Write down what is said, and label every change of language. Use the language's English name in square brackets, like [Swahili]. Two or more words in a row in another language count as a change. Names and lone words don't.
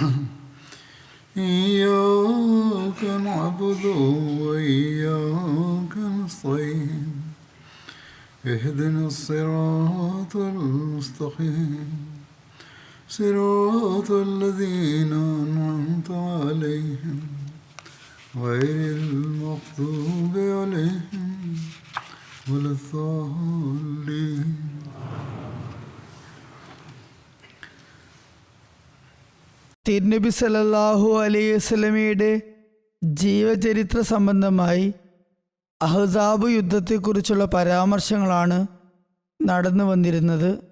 [Arabic] إياك نعبد وإياك نستعين اهدنا الصراط المستقيم صراط الذين أنعمت عليهم غير المغضوب عليهم ولا الضالين. [Malayalam] തിരുനബി [Arabic] صلى الله عليه وسلم [Malayalam] ജീവചരിത്ര സംബന്ധമായി അഹ്സാബ് യുദ്ധത്തെക്കുറിച്ചുള്ള പരാമർശങ്ങളാണ് നടന്നു വന്നിരുന്നത്.